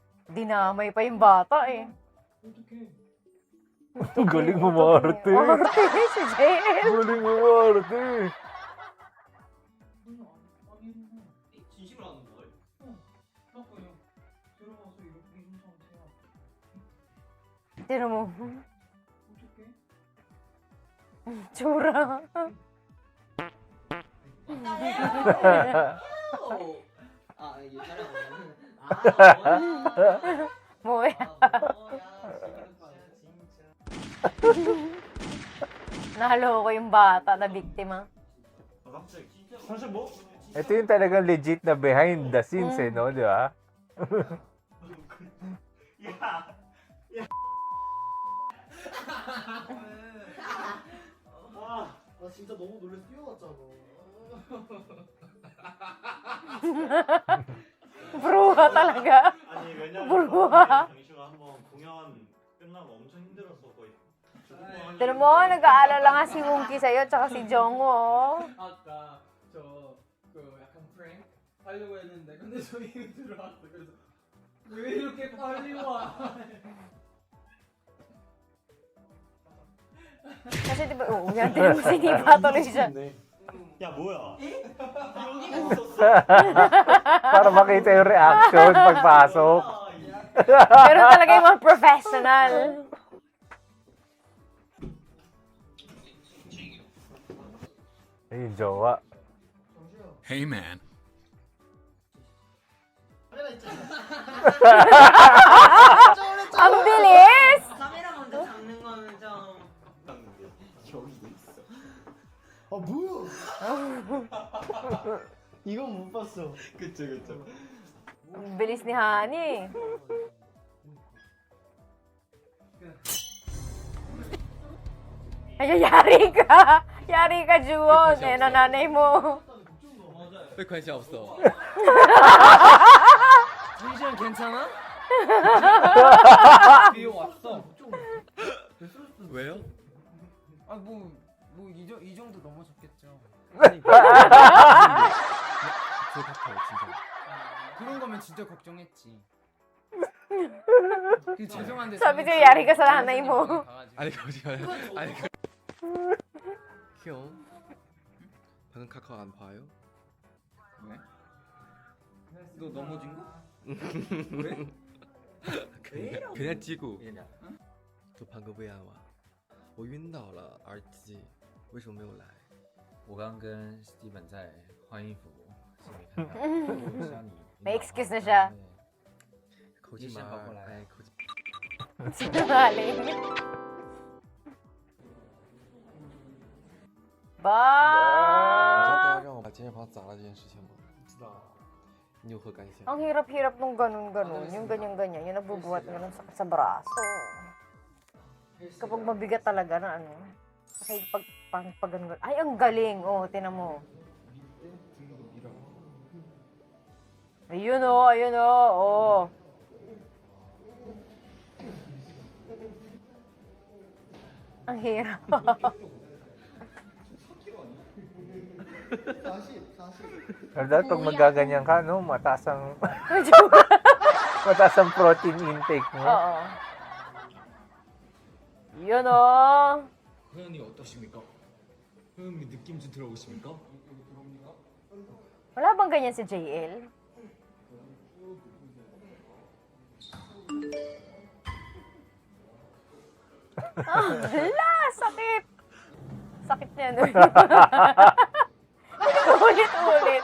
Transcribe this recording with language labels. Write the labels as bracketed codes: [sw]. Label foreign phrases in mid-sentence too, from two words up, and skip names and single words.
[tl] Dinamay pa yung bata eh. Ang galing umarte. Arte si JL. Galing umarte. [ko] 진심으로 하는 거예요? [tl] Tino mo. Tsura. [ko] 아 이게 촬영 [tl] Moy. Naloko yung bata na biktima. Ito yung talagang legit na [en] behind the scenes [tl] eh, no? Di ba? [ko] 나 진짜 너무 놀라서 뛰어갔잖아. [tl] Bruha talaga. [ko] 아니 왜냐면 물어봐. 정시가 한번 공연 끝나고 엄청 힘들었어 거의 [tl] Tino mo, nag-aalala nga si Wonky sa'yo tsaka si Jongwoo. [ko] 아까 그 약간 프랭 하려고 했는데 근데 저희 들어왔어. 그래서 왜 이렇게 빨리 와? [tl] Kasi diba, yan din sinipa tuloy siya. [ko] 야 뭐야 [tl] Para makita yung reaction pagpasok. Pero talaga yung mga professional. Ayun, jowa. [en] Hey man. [tl] Ang bilis! [ko] 카메라 먼저 잡는 거는 좀. 여기도 있어. 아 뭐야? 이건 못 봤어. 그쵸 그쵸. [tl] Ang bilis ni Hani. Ay, yari ka! Yari ka, Juwon! Eh, nananay mo. [ko] 왜 관심 없어? 정시현 괜찮아? 뒤에 왔어. 왜요? 아뭐이 정도 넘어졌겠죠. 제 같아요 진짜. 그런 거면 진짜 걱정했지. 그 죄송한데 [tl] Sabi sa'yo, yari ka sa nanay mo. [ko] 아니 거짓말. 아니 형 방금 카카오 안 봐요? 왜? 너 넘어진 거? 그냥 찍고. 저 방금 왜 안 와? [zh] 我晕倒了，儿子，为什么没有来？我刚跟 Steven 在换衣服，是没看到。我想你 [tl] May excuse na siya. [zh] 口技嘛，哎，口技。 [tl] Sinungaling. Ba! [zh] 让我把健身房砸了这件事情吗？不知道。你有何感想？ [tl] Ang hirap-hirap nung ganun-ganun. Yung ganyan-ganyan. Yung nagbubuhat nga ng sakit sa braso. Kapag mabigat talaga na ano. Kasi pag ganun. Ay, ang galing. Oh, tinan mo. Ayun oh, ayun oh. Oh. Ang hirap. 40. Pero dapat pag magaganyan ka, no, mataas ang, mataas ang [en] protein intake [tl] mo. Oo. Yun oh. [ko] 회원이 어떠십니까? 회원님 느낌 좀 들어보십니까? [tl] Wala bang ganyan si JL? Hala! Sakit! Sakit niya nun. Ulit-ulit.